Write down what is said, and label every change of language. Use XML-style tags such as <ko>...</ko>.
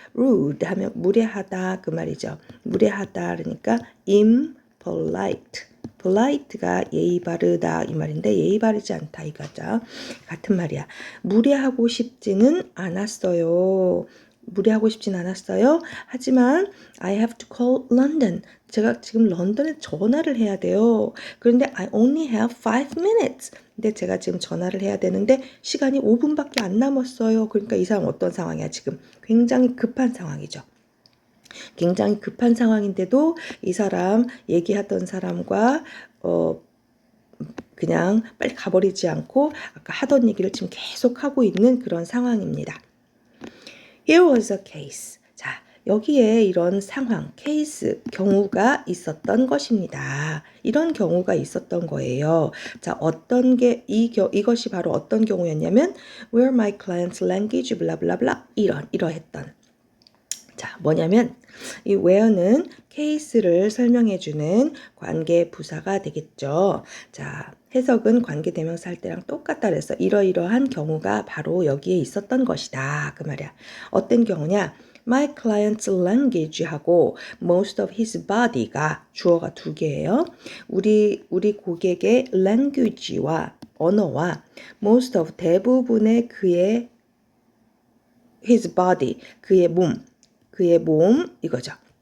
<ko>rude 하면 무례하다 그 말이죠. 무례하다 그러니까 impolite. polite가 예의 바르다 이 말인데 예의 바르지 않다 이거죠. 같은 말이야. 무례하고 싶지는 않았어요. 무례하고 싶진 않았어요. 하지만</ko> <en>I have to call London.</en> <ko>제가 지금 런던에 전화를 해야 돼요. 그런데</ko> <en>I only have 5 minutes.</en> <ko>근데 제가 지금 전화를 해야 되는데 시간이 5분밖에 안 남았어요. 그러니까 이 사람 어떤 상황이야 지금? 굉장히 급한 상황이죠. 굉장히 급한 상황인데도 이 사람 얘기하던 사람과 그냥 빨리 가버리지 않고 아까 하던 얘기를 지금 계속 하고 있는 그런 상황입니다.</ko> <en>Here was a case.</en> <ko>자, 여기에 이런 상황, 케이스, 경우가 있었던 것입니다. 이런 경우가 있었던 거예요. 자, 어떤 게 이것이 바로 어떤 경우였냐면</ko> <en>where my client's language</en> <ko>블라블라블라 이러했던. 자, 뭐냐면 이 where는 케이스를 설명해주는 관계 부사가 되겠죠. 자, 해석은 관계대명사 할 때랑 똑같다 그래서 이러이러한 경우가 바로 여기에 있었던 것이다. 그 말이야. 어떤 경우냐? My client's language하고</ko> <en>most of his body</en> <ko>가 주어가 두 개예요. 우리 고객의 language와 언어와 most of 대부분의 그의 his body 그의 몸 이거죠.</ko>